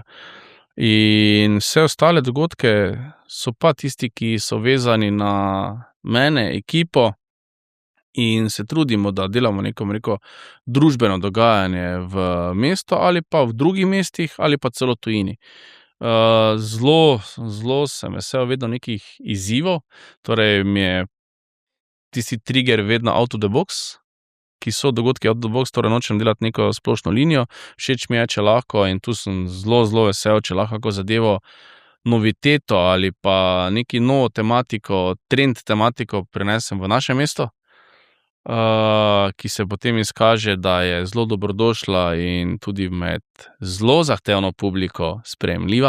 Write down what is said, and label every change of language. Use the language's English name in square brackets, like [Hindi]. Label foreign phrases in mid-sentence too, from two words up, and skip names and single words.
[Slovenian] In vse ostale dogodke so pa tisti, ki so vezani na mene, ekipo, in se trudimo, da delamo neko družbeno dogajanje v mestu ali pa v drugih mestih ali pa celo tujini. Zelo sem vesel vedno nekih izzivov, torej mi je tisti trigger vedno [English] out of the box, [Slovenian] ki so dogodki [English] out of the box, [Slovenian] torej nočem delati neko splošno linijo, všeč mi je, če lahko, in tu sem zelo vesel, če lahko kako zadevo, noviteto ali pa neki novo tematiko, trend tematiko prenesem v naše mesto. ki se potem izkaže, da je zelo dobrodošla in tudi med zelo zahtevno publiko sprejemljiva.